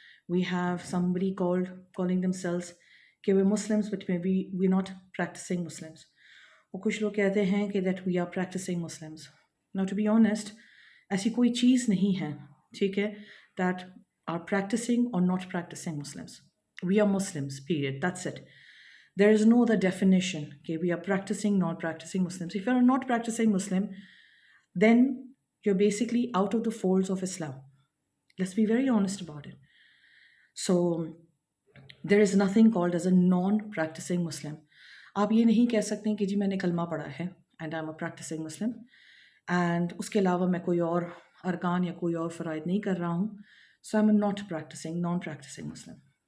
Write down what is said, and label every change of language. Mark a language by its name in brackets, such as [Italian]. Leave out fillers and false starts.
[English] We have somebody calling themselves कि they Muslims but maybe we not practicing Muslims. [Hindi] और कुछ लोग कहते हैं कि [English] That we are practicing Muslims. Now to be honest, [Hindi] ऐसी कोई चीज़ नहीं है, ठीक है, [English] That are practicing और not practicing Muslims. We are Muslims period, that's it. There is no other definition. Okay, we are practicing, not practicing Muslims. If you are not practicing Muslim, then you're basically out of the folds of Islam. Let's be very honest about it. So there is nothing called as a non-practicing Muslim. [Hindi] आप ये नहीं कह सकते कि जी मैंने कलमा पढ़ा है [English] and I'm a practicing Muslim and [Hindi] उसके अलावा मैं कोई और अरकान या कोई और फ़राइज़ नहीं कर रहा हूँ, [English] so I'm a not practicing, non-practicing Muslim.